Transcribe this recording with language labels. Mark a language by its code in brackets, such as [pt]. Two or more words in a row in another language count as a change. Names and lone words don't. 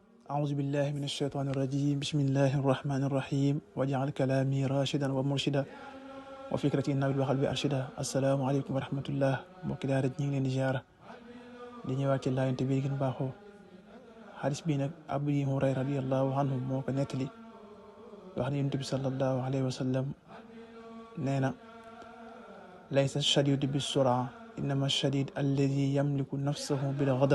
[ar] أعوذ بالله من الشيطان الرجيم بسم الله الرحمن الرحيم واجعل كلامي راشدا ومرشدا وفكرتي نبيل وقلبي أرشدا. السلام عليكم ورحمة الله. [wo] mbokki daara ñu ngi leen di ziara di ñëwaat ci laayante bi gën baaxoo xadis bi nag Abu Hurayra [ar] رضي الله عنه [wo] moo ko nettali wax ne Yonent bi [ar] صلى الله عليه وسلم [wo] nee na [ar] ليس الشديد بالصرعة إنما الشديد الذي يملك نفسه بالغضب.